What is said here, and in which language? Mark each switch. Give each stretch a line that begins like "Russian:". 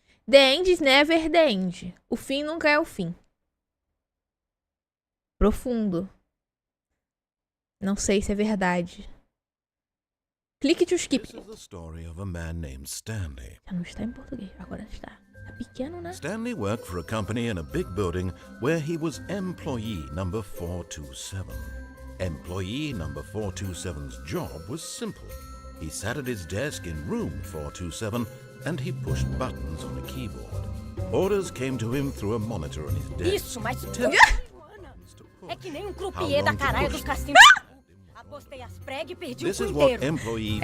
English: The end is never the end.
Portuguese: O fim nunca é o fim. Profundo. Não sei se é verdade. Clique
English: to skip.
Portuguese: Já não está em português, agora está. Tá pequeno, né?
English: Stanley worked for a company in a big building where he was employee number 427. Employee number 427's job was simple. He sat at his desk in room 427 and he pushed buttons on a keyboard. Orders came to him through a monitor on his desk.
Portuguese: Isso, mas... É que nem um croupier da caralho dos cassinos. Apostei as pregas e perdi o cu inteiro.